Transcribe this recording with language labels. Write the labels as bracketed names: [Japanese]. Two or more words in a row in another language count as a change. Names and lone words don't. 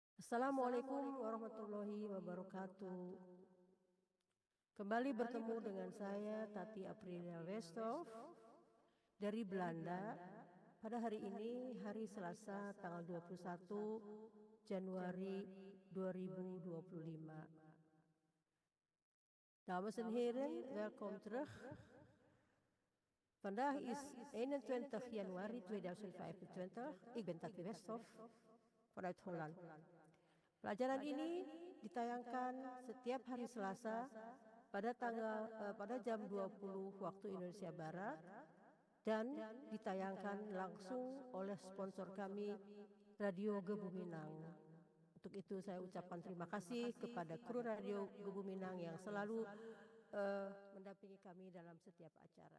[Arabic] السلام عليكم ورحمة الله وبركاته. [Indonesian] Kembali bertemu dengan saya Tati Aprilia Westhoff dari Belanda. Pada hari ini, hari Selasa tanggal 21 Januari 2025. [Dutch] Dames en heren, welkom terug. Vandaag is 21 januari 2025. Ik ben Tati Westhoff vanuit Holland. [Indonesian] Pelajaran ini ditayangkan setiap hari Selasa pada jam 20 waktu Indonesia Barat dan ditayangkan langsung oleh sponsor kami Radio Gebuminang. Untuk itu saya ucapkan terima kasih kepada kru Radio Gebuminang yang selalu mendampingi kami dalam setiap acara.